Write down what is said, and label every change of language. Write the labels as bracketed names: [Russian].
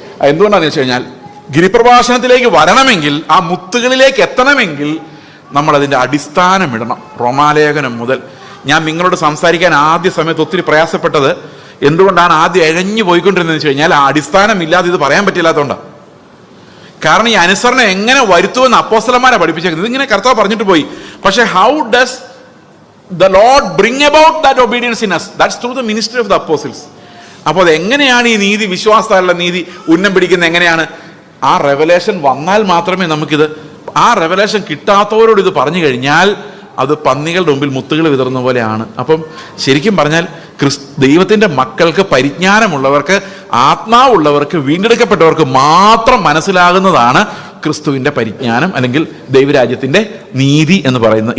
[Malayalam] എന്തുകൊണ്ടാണെന്ന് വെച്ച് കഴിഞ്ഞാൽ, ഗിരിപ്രഭാഷണത്തിലേക്ക് വരണമെങ്കിൽ, ആ മുത്തുകളിലേക്ക് എത്തണമെങ്കിൽ നമ്മളതിൻ്റെ അടിസ്ഥാനം ഇടണം. റോമാലേഖനം മുതൽ. ഞാൻ നിങ്ങളോട് സംസാരിക്കാൻ ആദ്യ സമയത്ത് ഒത്തിരി പ്രയാസപ്പെട്ടത് എന്തുകൊണ്ടാണ്, ആദ്യം ഇഴഞ്ഞു പോയിക്കൊണ്ടിരുന്നതെന്ന് വെച്ച് കഴിഞ്ഞാൽ ആ അടിസ്ഥാനം ഇല്ലാതെ ഇത് പറയാൻ പറ്റില്ലാത്തതുകൊണ്ടാണ്. കാരണം ഈ അനുസരണം എങ്ങനെ വരുത്തുമെന്ന് അപ്പോസ്തലന്മാരെ പഠിപ്പിച്ചേക്കുന്നത്. ഇതിങ്ങനെ കർത്താവ് പറഞ്ഞിട്ട് പോയി, പക്ഷേ [English] How does the Lord bring about that obedience in us? That's through the ministry of the apostles. [Malayalam] അപ്പോൾ അത് എങ്ങനെയാണ് ഈ നീതി, വിശ്വാസത്താലുള്ള നീതി ഉന്നം പിടിക്കുന്നത് എങ്ങനെയാണ്? ആ റെവലേഷൻ വന്നാൽ മാത്രമേ നമുക്കിത്, ആ റെവലേഷൻ കിട്ടാത്തവരോട് ഇത് പറഞ്ഞു കഴിഞ്ഞാൽ അത് പന്നികളുടെ മുമ്പിൽ മുത്തുകൾ വിതറുന്ന പോലെയാണ്. അപ്പം ശരിക്കും പറഞ്ഞാൽ ദൈവത്തിൻ്റെ മക്കൾക്ക്, പരിജ്ഞാനമുള്ളവർക്ക്, ആത്മാവുള്ളവർക്ക്, വീണ്ടെടുക്കപ്പെട്ടവർക്ക് മാത്രം മനസ്സിലാകുന്നതാണ് ക്രിസ്തുവിൻ്റെ പരിജ്ഞാനം അല്ലെങ്കിൽ ദൈവരാജ്യത്തിൻ്റെ നീതി എന്ന് പറയുന്നത്.